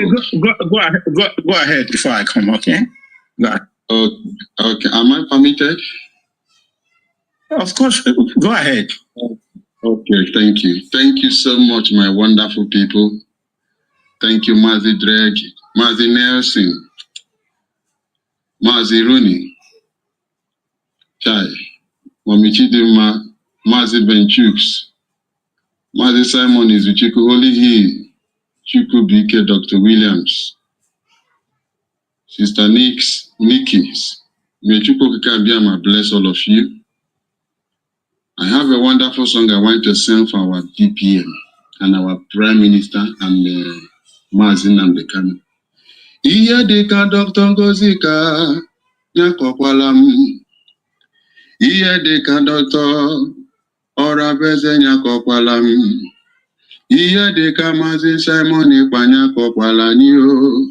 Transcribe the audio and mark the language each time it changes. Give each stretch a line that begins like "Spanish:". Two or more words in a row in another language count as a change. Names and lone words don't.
English: Okay, go ahead before I come. Okay. Go ahead. Okay. Am I permitted? Of course. Go ahead. Okay. Thank you. Thank you so much, my wonderful people. Thank you, Mazi Dreg, Mazi Nelson, Mazi Rooney, Chai, Mami Chidima, Mazi Benchukes, Mazi Simon Izuchiku, Holy He, Chuku BK, Dr. Williams, Sister Nikki's. May Chuku Kikabiyama bless all of you. I have a wonderful song I want to sing for our DPM and our Prime Minister and Mazi Nnamdi Kanu.
Igbo: Iye dika Dr. Ngozika nyakokwala m. Iye dika Dr. Orabeze nyakokwala m. Iye dika Mazi Simon Ikpa nyakokwala nyo.